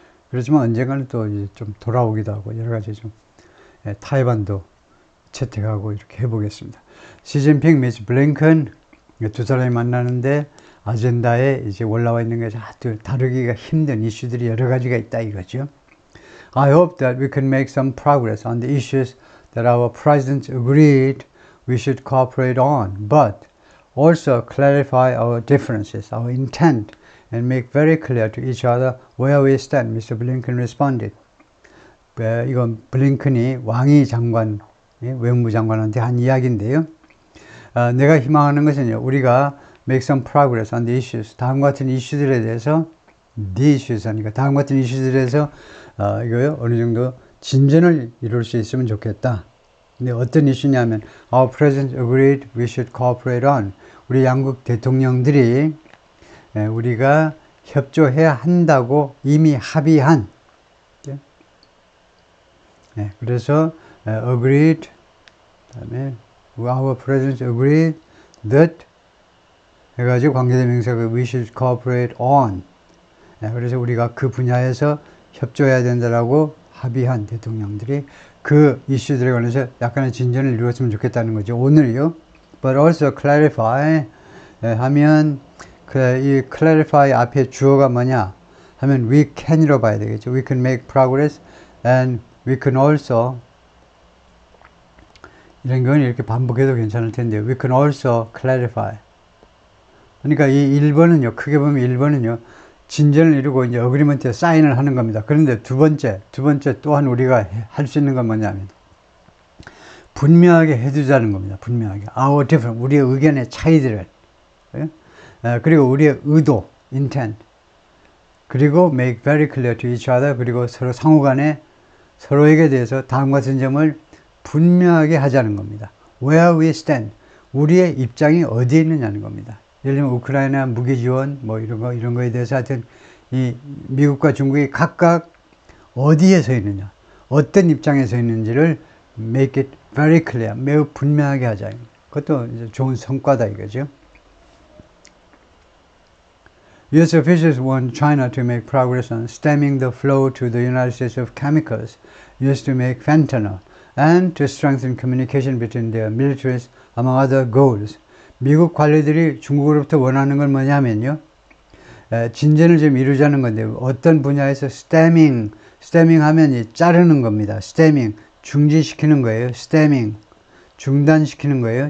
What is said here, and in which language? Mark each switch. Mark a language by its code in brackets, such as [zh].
[ko] 그렇지만 언젠가는 또 이제 좀 돌아오기도 하고 여러 가지 좀 타이완도 채택하고 이렇게 해보겠습니다. 시진핑 미스 블링컨 두 사람이 만나는데 아젠다에 이제 올라와 있는 게 다루기가 힘든 이슈들이 여러 가지가 있다 이거죠. [en] I hope that we can make some progress on the issues that our presidents agreed we should cooperate on, but also clarify our differences, our intent, and make very clear to each other where we stand, Mr. Blinken responded. [ko] 이건 블링컨이 왕이 장관, 외무장관한테 한 이야기인데요. 내가 희망하는 것은요, 우리가 [en] make some progress on the issues, [ko] 다음과 같은 이슈들에 대해서 [en] the issues [ko] 하니까 다음과 같은 이슈들에 대해서 이거요 어느 정도 진전을 이룰 수 있으면 좋겠다. 근데 어떤 이슈냐면 [en] Our president agreed we should cooperate on. [ko] 우리 양국 대통령들이 우리가 협조해야 한다고 이미 합의한. 그래서 [en] agreed [ko] 그다음에 [en] Our president agreed that [ko] 해가지고 관계대명사가 [en] we should cooperate on. [ko] 그래서 우리가 그 분야에서 협조해야 된다라고 합의한 대통령들이 그 이슈들에 관해서 약간의 진전을 이루었으면 좋겠다는 거죠. 오늘요. [en] But also clarify [ko] 하면 이 clarify 앞에 주어가 뭐냐 하면 [en] we can이로 [ko] 봐야 되겠죠. [en] We can make progress and we can also [ko] 이런 건 이렇게 반복해도 괜찮을 텐데 [en] we can also clarify. [ko] 그러니까 이 1번은요. 크게 보면 1번은요. 진전을 이루고 이제 어그리먼트에 사인을 하는 겁니다. 그런데 두 번째 또한 우리가 할 수 있는 건 뭐냐면 분명하게 해두자는 겁니다. 분명하게. [en] Our different, [ko] 우리의 의견의 차이들을. 그리고 우리의 의도, intent. [en] 그리고 make very clear to each other. [ko] 그리고 서로 상호간에 서로에게 대해서 다음과 같은 점을 분명하게 하자는 겁니다. [en] Where we stand. [ko] 우리의 입장이 어디에 있느냐는 겁니다. 예를 들면 우크라이나 무기 지원 뭐 이런 거에 대해서 하여튼 이 미국과 중국이 각각 어디에 서 있느냐, 어떤 입장에 서 있는지를 [en] make it very clear, [ko] 매우 분명하게 하자. 그것도 이제 좋은 성과다 이거죠. [en] US officials want China to make progress on stemming the flow to the United States of chemicals used to make fentanyl and to strengthen communication between their militaries, among other goals. [ko] 미국 관리들이 중국으로부터 원하는 건 뭐냐면요. 진전을 좀 이루자는 건데 어떤 분야에서 스태밍 하면 이 자르는 겁니다. 스태밍 중지시키는 거예요. 스태밍 중단시키는 거예요.